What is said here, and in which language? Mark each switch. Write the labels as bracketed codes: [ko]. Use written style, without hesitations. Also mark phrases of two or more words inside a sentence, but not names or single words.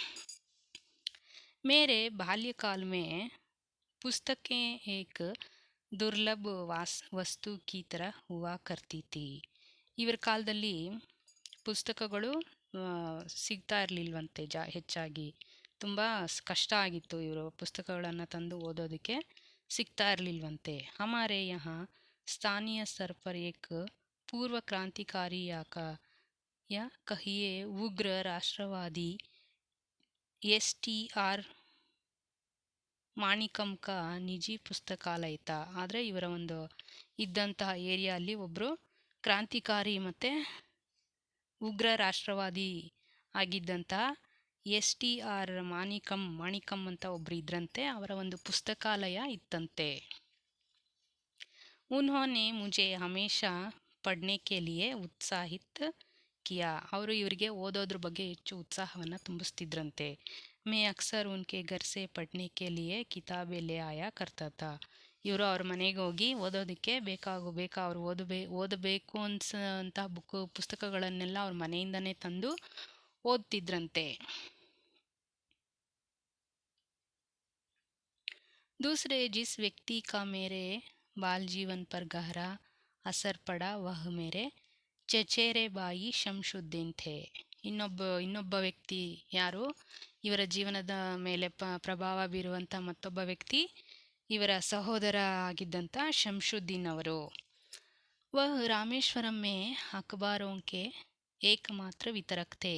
[hi] मेरे बाल्यकाल में पुस्तकें एक दुर्लभ वस्तु की तरह हुआ करती थीं. [kn] ಇವರ ಕಾಲದಲ್ಲಿ ಪುಸ್ತಕಗಳು ಸಿಗ್ತಾ ಇರಲಿಲ್ವಂತೆ ಹೆಚ್ಚಾಗಿ. ತುಂಬ ಕಷ್ಟ ಆಗಿತ್ತು ಇವರು ಪುಸ್ತಕಗಳನ್ನು ತಂದು ಓದೋದಕ್ಕೆ, ಸಿಗ್ತಾ ಇರಲಿಲ್ವಂತೆ. [hi] हमारे यहाँ स्थानीय स्तर पर एक पूर्व क्रांतिकारी या कहिए उग्र राष्ट्रवादी STR ಮಾಣಿಕಂ का निजी पुस्तकालय ಇತ್ತ. [kn] ಆದರೆ ಇವರ ಒಂದು ಇದ್ದಂತಹ ಏರಿಯಲ್ಲಿ ಒಬ್ಬರು ಕ್ರಾಂತಿಕಾರಿ ಮತ್ತು ಉಗ್ರ ರಾಷ್ಟ್ರವಾದಿ ಆಗಿದ್ದಂತಹ STR ಮಾಣಿಕಂ ಅಂತ ಒಬ್ಬರು ಇದ್ರಂತೆ. ಅವರ ಒಂದು ಪುಸ್ತಕಾಲಯ ಇತ್ತಂತೆ. [hi] उन्होंने मुझे हमेशा पढ़ने के लिए उत्साहित किया. [kn] ಅವರು ಇವರಿಗೆ ಓದೋದ್ರ ಬಗ್ಗೆ ಹೆಚ್ಚು ಉತ್ಸಾಹವನ್ನು ತುಂಬಿಸ್ತಿದ್ರಂತೆ. [hi] मैं अक्सर उनके घर से पढ़ने के लिए किताबें ले आया करता था. [kn] ಇವರು ಅವ್ರ ಮನೆಗೆ ಹೋಗಿ ಓದೋದಕ್ಕೆ ಅವ್ರು ಓದಬೇಕು ಅನ್ಸಂಥ ಪುಸ್ತಕಗಳನ್ನೆಲ್ಲ ಅವ್ರ ಮನೆಯಿಂದನೇ ತಂದು ಓದ್ತಿದ್ರಂತೆ. [hi] दूसरे जिस व्यक्ति का मेरे बाल जीवन पर गहरा असर पड़ा वह मेरे चचेरे बाई ಶಂಶುದ್ದೀನ್ ಥೆ. [kn] ಇನ್ನೊಬ್ಬ ವ್ಯಕ್ತಿ ಯಾರು, ಇವರ ಜೀವನದ ಮೇಲೆ ಪ್ರಭಾವ ಬೀರುವಂಥ ಮತ್ತೊಬ್ಬ ವ್ಯಕ್ತಿ ಇವರ ಸಹೋದರ ಆಗಿದ್ದಂಥ ಶಂಶುದ್ದೀನ್ ಅವರು. [hi] वह रामेश्वरम में अखबारों के एकमात्र वितरक थे.